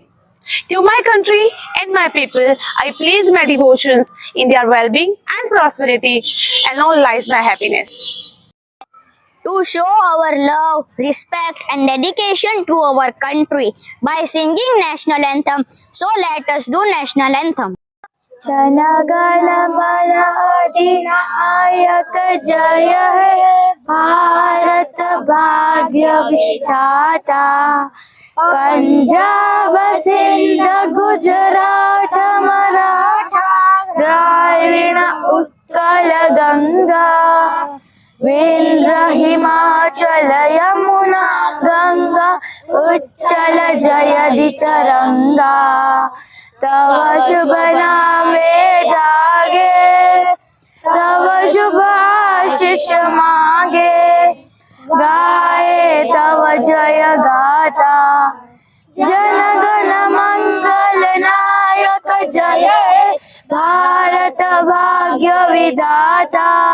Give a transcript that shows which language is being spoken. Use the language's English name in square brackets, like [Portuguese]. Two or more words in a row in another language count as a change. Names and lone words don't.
[English] To my country and my people, I place my devotions in their well-being and prosperity, and all lies my happiness. To show our love, respect and dedication to our country by singing national anthem, so let us do national anthem. [Bangla] জনগণ মন অধিনায়ক জয় হে ভারত ভাগ্য বিধাতা পাঞ্জাব সিন্ধ গুজরাট মারাঠা দ্রাবিড় গঙ্গা বিন্ধ্য হিমাচল যমুনা গঙ্গা উচ্ছল জয়তি তরঙ্গ তব শুভ নামে জাগে তব শুভ আশিস মাগে গাহে তব জয় গাথা জন গণ মঙ্গল নায়ক জয় হে ভারত ভাগ্য বিধাতা